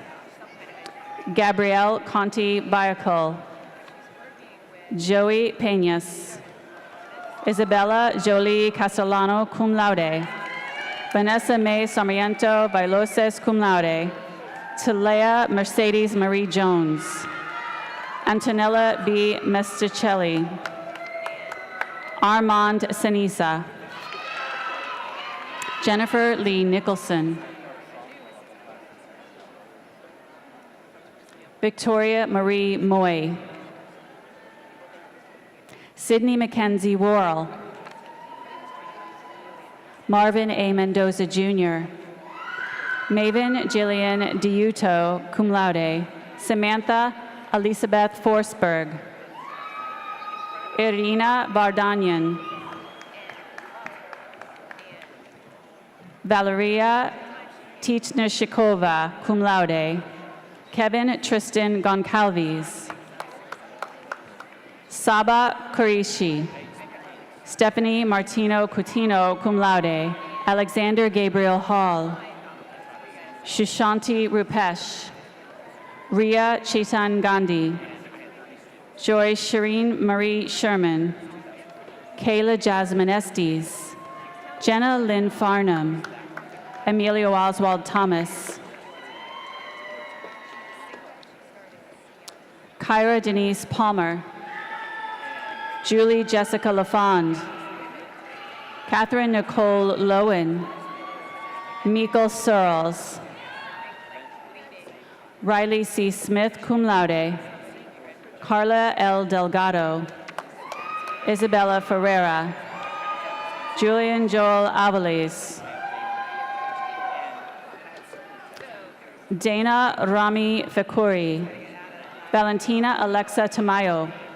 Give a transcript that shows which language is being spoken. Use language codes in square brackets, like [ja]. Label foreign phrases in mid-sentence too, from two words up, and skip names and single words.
[en] Gabrielle Conti Bayakul. Joey Peñas. Isabella Jolie Castellano, [la] cum laude. [en] Vanessa May Sarmiento Bailoses, [la] cum laude. [en] Talea Mercedes Marie Jones. Antonella B. Mesticelli. Armand Senisa. Jennifer Lee Nicholson. Victoria Marie Moy. Sydney Mackenzie Worrell. Marvin A. Mendoza Jr. Maven Jillian Diuto, [la] cum laude. [en] Samantha Elizabeth Forsberg. Irina Vardanyan. Valeria Titnashikova, [la] cum laude. [en] Kevin Tristan Goncalves. Saba Kurishi. Stephanie Martino Coutinho, [la] cum laude. [en] Alexander Gabriel Hall. Shushanti Rupesh. Ria Chetan Gandhi. Joy Shireen Marie Sherman. Kayla Jasmine Estes. Jenna Lynn Farnham. Emilio Oswald Thomas. Kyra Denise Palmer. Julie Jessica LaFond. Catherine Nicole Lowen. Mikkel Searles. Riley C. Smith, [la] cum laude. [en] Carla L. Delgado. Isabella Ferreira. Julian Joel Avalis. Dana Rami Fekuri. Valentina Alexa Tamayo.